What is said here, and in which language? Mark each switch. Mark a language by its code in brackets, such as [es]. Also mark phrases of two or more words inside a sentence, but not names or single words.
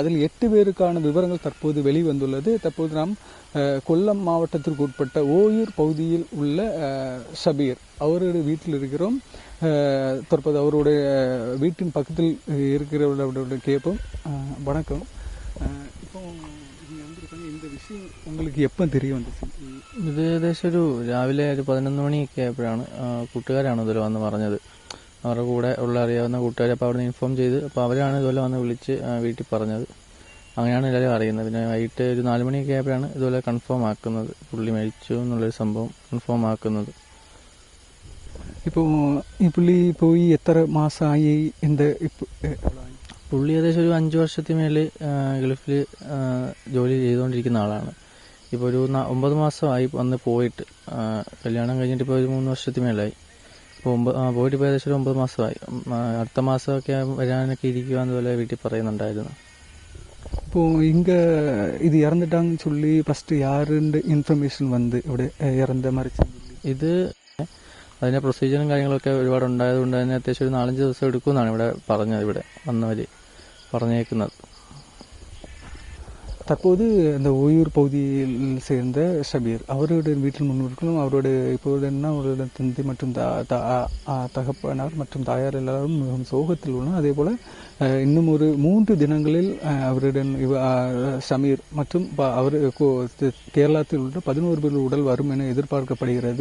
[ta] அதில் 8 பேருக்கான விவரங்கள் தற்போது வெளிவந்துள்ளது. தற்போது நாம் கொல்லம் மாவட்டத்திற்கு உட்பட்ட ஓயூர் பகுதியில் உள்ள ஷபீர் அவருடைய வீட்டில் இருக்கிறோம். தற்போது அவருடைய வீட்டின் பக்கத்தில் இருக்கிறவர்களுடைய கேட்போம். வணக்கம். இப்போ இந்த விஷயம் உங்களுக்கு எப்போ தெரிய வந்துச்சு? [ml] ഇത് ഏകദേശം രാവിലെ 11 മണിയൊക്കെ ആയപ്പോഴാണ് കൂട്ടുകാരാണ് ഇതുപോലെ വന്ന് പറഞ്ഞത്. അവരുടെ കൂടെ ഉള്ള അറിയാവുന്ന കൂട്ടുകാരെ അപ്പോൾ അവിടെ നിന്ന് ഇൻഫോം ചെയ്ത്, അപ്പോൾ അവരാണ് ഇതുപോലെ വന്ന് വിളിച്ച് വീട്ടിൽ പറഞ്ഞത്. അങ്ങനെയാണ് എല്ലാവരും അറിയുന്നത്. പിന്നെ വൈകിട്ട് ഒരു 4 മണിയൊക്കെ ആയപ്പോഴാണ് ഇതുപോലെ കൺഫേം ആക്കുന്നത്, പുള്ളി മരിച്ചു എന്നുള്ളൊരു സംഭവം കൺഫേം ആക്കുന്നത്. ഇപ്പോൾ ഈ പുള്ളി പോയി എത്ര മാസമായി? പുള്ളി ഏകദേശം ഒരു 5 വർഷത്തിന് മേളിൽ ഗൾഫിൽ ജോലി ചെയ്തുകൊണ്ടിരിക്കുന്ന ആളാണ്. ഇപ്പോൾ ഒരു 9 മാസമായി വന്ന് പോയിട്ട്. കല്യാണം കഴിഞ്ഞിട്ട് ഇപ്പോൾ ഒരു 3 വർഷത്തിന് മേലായി. ഇപ്പോൾ പോയിട്ട് ഇപ്പോൾ ഏകദേശം ഒരു 9 മാസമായി. അടുത്ത മാസമൊക്കെ വരാനൊക്കെ ഇരിക്കുവാന്ന് പോലെ വീട്ടിൽ പറയുന്നുണ്ടായിരുന്നു. [ta] இப்போ இங்கே இது இறந்துட்டாங்கன்னு சொல்லி ஃபஸ்ட்டு யாருன்னு இன்ஃபர்மேஷன் வந்து [ml] ഇവിടെ ഇറந்த മരിച്ചു? ഇത് അതിൻ്റെ പ്രൊസീജിയറും കാര്യങ്ങളൊക്കെ ഒരുപാട് ഉണ്ടായതുകൊണ്ട് തന്നെ അത്യാവശ്യം ഒരു 4-5 ദിവസം എടുക്കുമെന്നാണ് ഇവിടെ പറഞ്ഞത്, ഇവിടെ വന്നവർ പറഞ്ഞേക്കുന്നത്. [ta] தற்போது அந்த ஓயூர் பகுதியில் சேர்ந்த ஷபீர் அவருடைய வீட்டில் முன்னிருக்கணும். அவருடைய இப்போது என்ன, அவருடைய தந்தை மற்றும் தகப்பனார் மற்றும் தாயார் எல்லாரும் மிகவும் சோகத்தில் உள்ளனர். அதே போல் இன்னும் ஒரு 3 தினங்களில் அவருடன் ஷமீர் மற்றும் அவர் கேரளத்தில் உள்ள 11 பேர் உடல் வரும் என எதிர்பார்க்கப்படுகிறது.